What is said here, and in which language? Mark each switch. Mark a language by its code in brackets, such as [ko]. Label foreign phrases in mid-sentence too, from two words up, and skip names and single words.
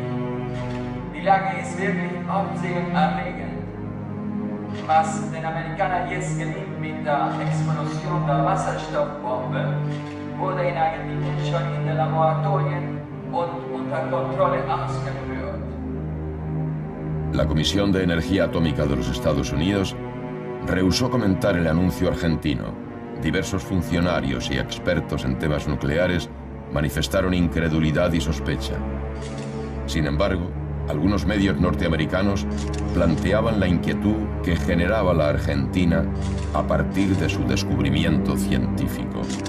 [de] Die Lage ist wirklich aufsehenerregend. Was den Amerikanern jetzt gelingt mit der Explosion der Wasserstoffbombe, wurde in Argentinien schon in den Laboratorien und unter Kontrolle ausgeführt. [es] La Comisión de Energía Atómica de los Estados Unidos rehusó comentar el anuncio argentino. Diversos funcionarios y expertos en temas nucleares manifestaron incredulidad y sospecha. Sin embargo, algunos medios norteamericanos planteaban la inquietud que generaba la Argentina a partir de su descubrimiento científico.